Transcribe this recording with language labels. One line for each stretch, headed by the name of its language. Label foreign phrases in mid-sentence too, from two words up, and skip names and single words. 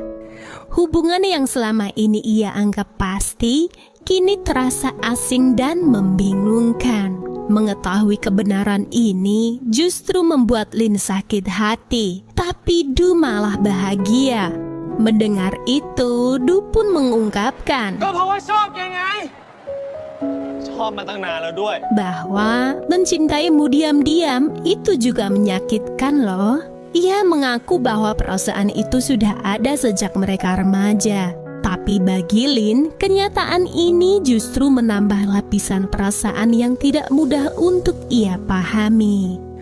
Indonesian: Hubungan yang selama ini ia anggap pasti, kini terasa asing dan membingungkan. Mengetahui kebenaran ini justru membuat Lin sakit hati, tapi Du malah bahagia. Mendengar itu, Du pun mengungkapkan
Thai: ก็เพราะว่าชอบแกไง ชอบมาตั้งนานแล้วด้วย
Indonesian: bahwa mencintaimu diam-diam itu juga menyakitkan loh. Ia mengaku bahwa perasaan itu sudah ada sejak mereka remaja. Tapi bagi Lin, kenyataan ini justru menambah lapisan perasaan yang tidak mudah untuk ia pahami.